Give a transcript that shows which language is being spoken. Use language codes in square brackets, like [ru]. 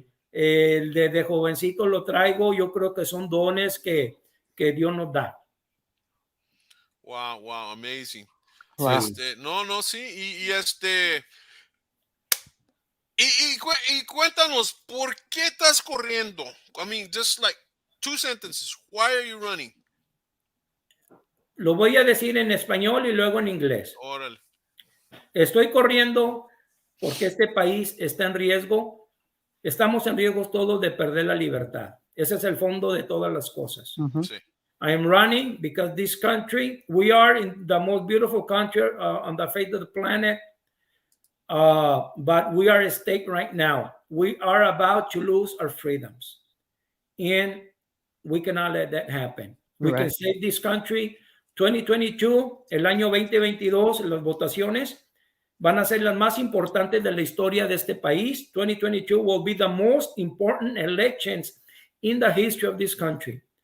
[es] Desde jovencito lo traigo, yo creo que son dones que Dios nos da. [en] Wow, wow, amazing. Wow. [es] No, sí, y cuéntanos, ¿por qué estás corriendo? [en] I mean, just like 2 sentences. Why are you running? [es] Lo voy a decir en español y luego en inglés. Órale. Estoy corriendo porque este país está en riesgo. Estamos en riesgo todos de perder la libertad. Ese es el fondo de todas las cosas. Sí. [en] I am running because this country, we are in the most beautiful country on the face of the planet, but we are at stake right now. We are about to lose our freedoms, and we cannot let that happen. We can save this country. [es] 2022, el año 2022, las votaciones van a ser las más importantes de la historia de este país. [en] 2022 will be the most important elections in the history of this country.